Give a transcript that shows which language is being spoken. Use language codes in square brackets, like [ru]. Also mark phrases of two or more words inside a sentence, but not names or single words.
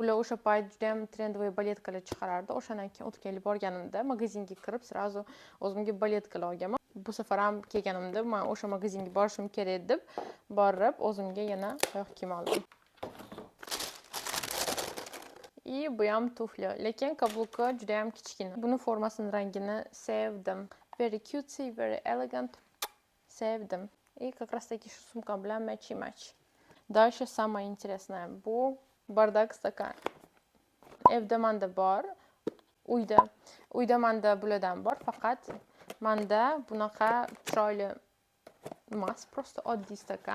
[uz] Ular o'sha payt juda ham trendvoy baletkalar chiqarardi. O'shandan keyin o'tgan yil borganimda magazinga kirib, sразу o'zimga baletkalar olganman. Bu safar ham kelganimda men o'sha magazinga borishim kerak deb borib, o'zimga yana oyoq kiyim oldim. Bu ham tufli, lekin kabluki juda ham kichkina. Buni formasini rangini sevdim. [en] Very cutesy, very elegant. [uz] Sevdim. [ru] Как раз таки [uz] shu sumka bilan match. [ru] Дальше самое интересное. [uz] Bu bardak stakan. Evda menda bor. Uyda menda bulardan bor, faqat menda bunaqa chiroyli emas, просто oddiy stakan.